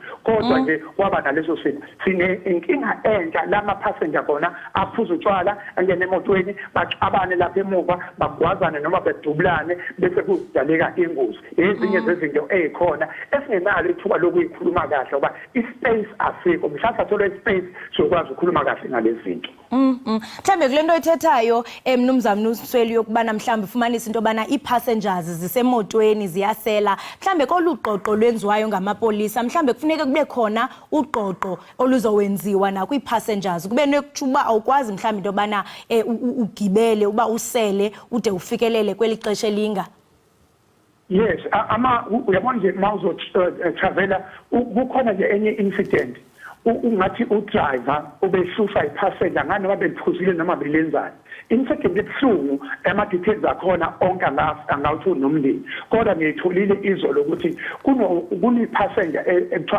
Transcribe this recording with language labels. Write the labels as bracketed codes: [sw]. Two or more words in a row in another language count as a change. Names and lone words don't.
[zu] Kodwa nje kwaba naleso simo sine inkinga entsha lama passenger khona aphuza utshwala angene emotweni baxabane lapha emuva bagwazane noma bedubulane bese kudaleka ingozi. Ezinye zezinto ezikhona esingenalo ithuba lokuyikhuluma kahle ngoba ispace asikho mhlawumbe athole ispace sokwazi ukukhuluma kahle ngalezi zinto. [xh] Mhlambe kule nto ethethayo mnumzane uSweli yokubana mhlambe ufumanisa into yobana ii-passengers zisemotweni ziyasela mhlambe koluqoqo lwenziwayo ngamapolisa mhlambe kufuneka kube khona uqoqo oluzowenziwa nakwi-passengers kube nekuthi awukwazi mhlambe into yobana ugibele uba usele ude ufikelele kweli xesha elinga. [en] Yes, [zu] uyabona nje mawuzo travela kukhona nje enye incident ungathi udriver ubehlusa ipassenger ngani noma bephuzile noma belenzani Insethi ebuhlungu ama-details akhona onke angawuthi nomndeni kodwa ngiyitholile izolo ukuthi kune-passenger ekuthiwa